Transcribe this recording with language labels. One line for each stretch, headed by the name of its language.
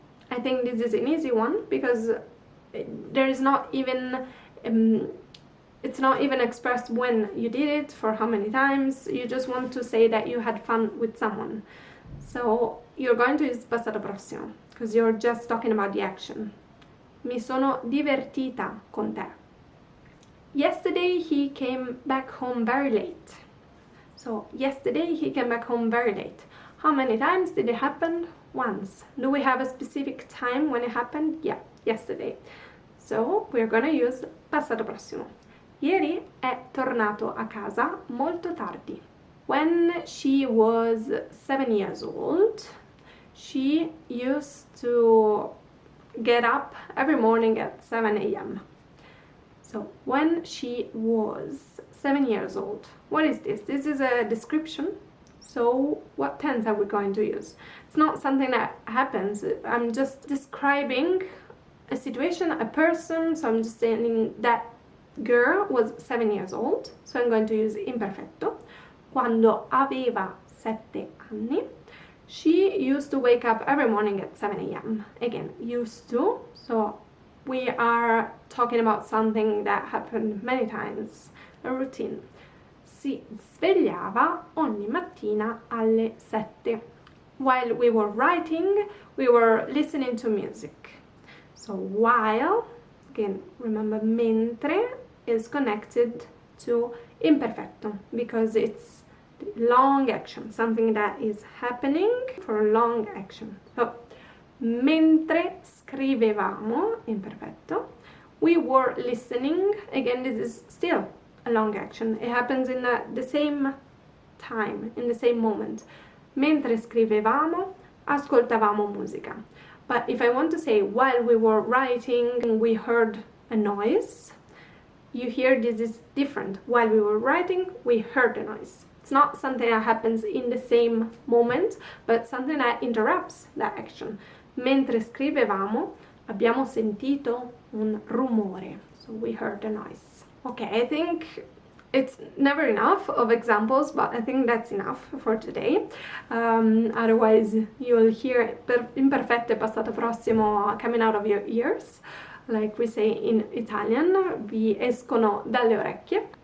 English: I think this is an easy one because there is not even it's not even expressed when you did it, for how many times. You just want to say that you had fun with someone. So you're going to use passato prossimo because you're just talking about the action.
Italian: Mi sono divertita con te.
English: Yesterday he came back home very late. So yesterday he came back home very late. How many times did it happen? Once. Do we have a specific time when it happened? Yeah, yesterday. So we're gonna use passato prossimo.
Italian: Ieri è tornato a casa molto tardi.
English: When she was 7 years old, she used to get up every morning at 7 a.m. So when she was 7 years old, what is this? This is a description. So what tense are we going to use? It's not something that happens. I'm just describing a situation, a person. So I'm just saying that girl was 7 years old. So I'm going to use imperfetto.
Italian: Quando aveva 7 anni,
English: she used to wake up every morning at 7 a.m. Again, used to. So we are talking about something that happened many times, a routine.
Italian: Si svegliava ogni mattina alle 7.
English: While we were writing, we were listening to music. So while, again, remember mentre, is connected to imperfetto because it's long action, something that is happening for a long action. So,
Italian: mentre scrivevamo,
English: imperfetto, we were listening. Again, this is still a long action. It happens in the same time, in the same moment.
Italian: Mentre scrivevamo, ascoltavamo musica.
English: But if I want to say while we were writing, we heard a noise, you hear this is different. While we were writing, we heard a noise. It's not something that happens in the same moment, but something that interrupts that action.
Italian: Mentre scrivevamo, abbiamo sentito un rumore.
English: So we heard a noise. Okay, I think it's never enough of examples, but I think that's enough for today. Otherwise, you'll hear imperfetto e passato prossimo coming out of your ears. Like we say in Italian,
Italian: vi escono dalle orecchie.